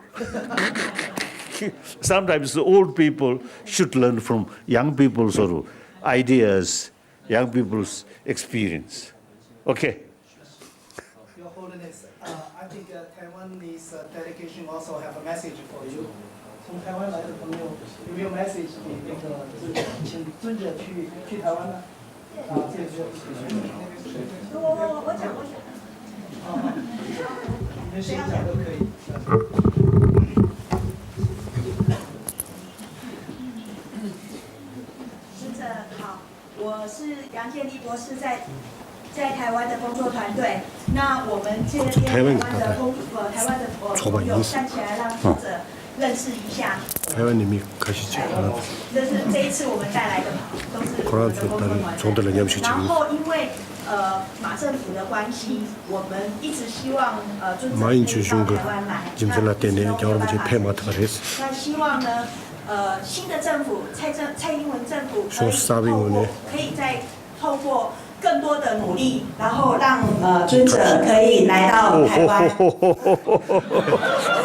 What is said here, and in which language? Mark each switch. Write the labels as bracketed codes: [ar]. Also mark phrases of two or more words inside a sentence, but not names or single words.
[en] Sometimes the old people should learn from young people's sort of ideas, young people's experience. Okay. Your Holiness, I think Taiwanese delegation also have a message for you. [zh] 从台湾来的朋友有没有 message 给那个请尊者去台湾呢？啊，这个我讲。你们谁讲都可以。尊者好，我是杨建立博士，在台湾的工作团队。那我们这边台湾的朋友站起来让尊者认识一下。 [ko] 회원님이 가시죠. [zh] 这是这一次我们带来的都是我们的工作团队。然后因为马政府的关系，我们一直希望尊者可以到台湾来。那希望呢，新的政府蔡英文政府可以再透过更多的努力，然后让尊者可以来到台湾。